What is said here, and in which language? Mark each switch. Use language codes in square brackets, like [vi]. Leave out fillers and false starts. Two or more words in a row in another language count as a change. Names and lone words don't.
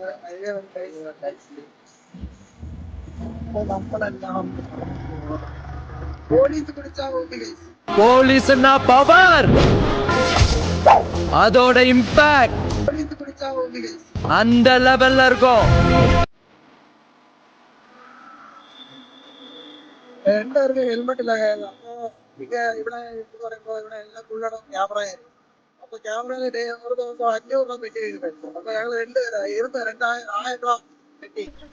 [ml] അപ്പോൾ നമ്മളെല്ലാം പോലീസ് പിടിച്ചാൽ [ta] போலீஸ்னா பவர், அதோட இம்பாக்ட் [ml] പോലീസ് പിടിച്ചാൽ [ta] அந்த லெவல்ல இருக்கும். [ml] എല്ലാവർക്കും ഹെൽമെറ്റ് ഇല്ല. അപ്പൊ ഇവിടെ എന്ന് പറയുമ്പോ ഇവിടെ എല്ലാം ഫുള്ളാണ് ക്യാമറ. അപ്പൊ ക്യാമറയിൽ ഒരു ദിവസം 500 രൂപ പെറ്റി കഴിഞ്ഞു. അപ്പൊ ഞങ്ങൾ 2000 രൂപ കിട്ടി.